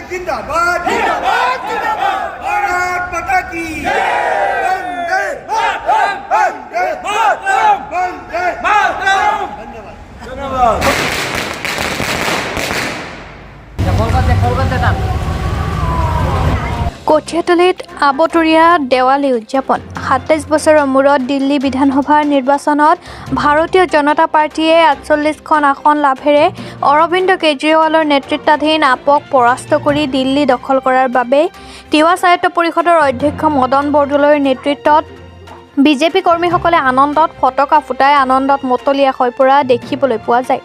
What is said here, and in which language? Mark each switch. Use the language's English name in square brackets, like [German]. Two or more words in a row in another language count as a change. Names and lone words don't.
[Hindi] जिंदाबाद जिंदाबाद जिंदाबाद भारत माता की वंदे मातरम वंदे मातरम वंदे मातरम धन्यवाद धन्यवाद [Assamese] কঠিয়াতলীত আবতৰীয়া দেৱালী উদযাপন ২৭ বছৰৰ মূৰত দিল্লী বিধানসভাৰ নিৰ্বাচনত ভাৰতীয় জনতা পাৰ্টীয়ে ৪৮খন আসন লাভেৰে অৰবিন্দ কেজৰিৱালৰ নেতৃত্বাধীন আপক পৰাস্ত কৰি দিল্লী দখল কৰাৰ বাবে তিৱা স্বায়ত্ত পৰিষদৰ অধ্যক্ষ মদন বৰদলৈৰ নেতৃত্বত বিজেপি কৰ্মীসকলে আনন্দত ফটকা ফুটাই আনন্দত মতলীয়া হৈ পৰা দেখিবলৈ পোৱা যায়।